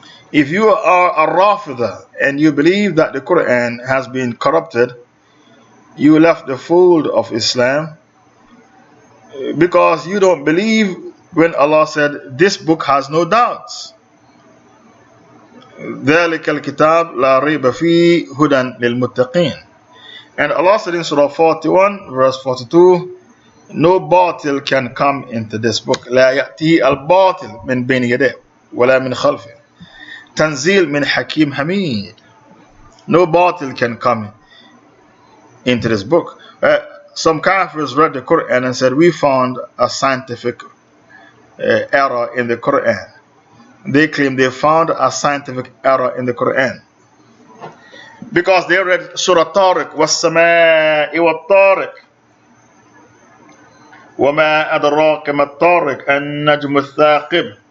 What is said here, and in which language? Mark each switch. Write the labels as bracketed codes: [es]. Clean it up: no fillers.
[en] If you are a Rafida and you believe that the Quran has been corrupted, you left the fold of Islam, because you don't believe when Allah said this book has no doubts. [ar] ذَلِكَ الْكِتَابِ لَا رَيْبَ فِيهِ هُدًى لِلْمُتَّقِينَ. [en] And Allah said in Surah 41 verse 42, no batil can come into this book. [ar] لا يأتي الباطل من بين يديه ولا من خلفه تنزيل من حكيم حميد. [en] No batil can come into this book. Some kafirs read the Quran and said, we found a scientific error in the Quran. They claim they found a scientific error in the Quran because they read Surah Tariq, [ar] وَالسَّمَاءِ وَالطَّارِقِ وَمَا أَدْرَاكَ مَا الطَّارِقِ النَّجْمُ الثَّاقِبِ.